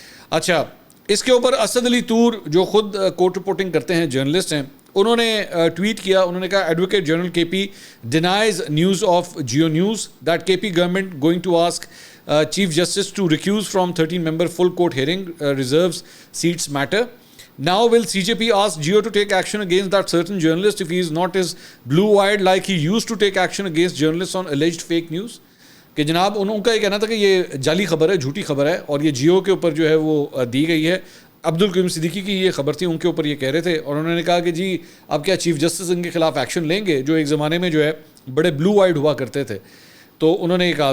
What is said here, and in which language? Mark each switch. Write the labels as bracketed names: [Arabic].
[Urdu] اچھا, اس کے اوپر اسد علی طور جو خود کورٹ رپورٹنگ کرتے ہیں, جرنلسٹ ہیں, انہوں نے ٹویٹ کیا. [English] انہوں نے کہا advocate general K P denies news of Geo news that K P government going to ask chief justice to recuse from 13 member full court hearing reserves seats matter. Now will CJP ask Jio to take action against that certain journalist if he is not as blue-eyed like he used to take action against journalists on alleged fake news. [Urdu] کہ جناب ان کا یہ کہنا تھا کہ یہ جعلی خبر ہے, جھوٹی خبر ہے, اور یہ جیو کے اوپر جو ہے وہ دی گئی ہے. عبد القیوم صدیقی کی یہ خبر تھی, ان کے اوپر یہ کہہ رہے تھے, اور انہوں نے کہا کہ جی اب کیا چیف جسٹس ان کے خلاف ایکشن لیں گے جو ایک زمانے میں جو ہے بڑے بلو آئیڈ ہوا کرتے تھے. تو انہوں نے یہ کہا.